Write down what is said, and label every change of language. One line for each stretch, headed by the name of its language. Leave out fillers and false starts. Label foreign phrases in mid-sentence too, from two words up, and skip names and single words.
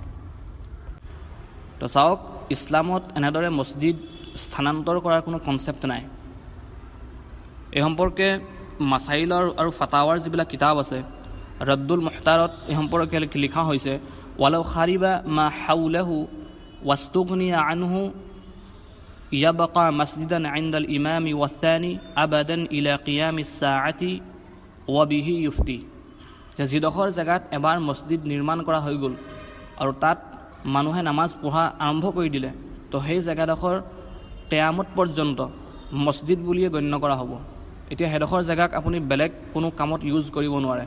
Assamese: তো চাওক, ইছলামত এনেদৰে মছজিদ স্থানান্তৰ কৰাৰ কোনো কনচেপ্ট নাই। এই সম্পৰ্কে মাসাইলৰ আৰু ফাতাৱাৰ যিবিলাক কিতাপ আছে, ৰদ্দুল মুহতাৰত এই সম্পৰ্কে লিখা হৈছে,
Arabic: ولو خرب ما حوله واستغني عنه يبقى مسجدا عند الإمام والثاني أبدا إلى قيام الساعة وبه يفتى.
Assamese: যে যিডোখৰ জেগাত এবাৰ মছজিদ নিৰ্মাণ কৰা হৈ গ'ল আৰু তাত মানুহে নামাজ পঢ়া আৰম্ভ কৰি দিলে, তো সেই জেগাডোখৰ কিয়ামত পৰ্যন্ত মছজিদ বুলিয়ে গণ্য কৰা হ'ব। এতিয়া সেইডোখৰ জেগাক আপুনি বেলেগ কোনো কামত ইউজ কৰিব নোৱাৰে।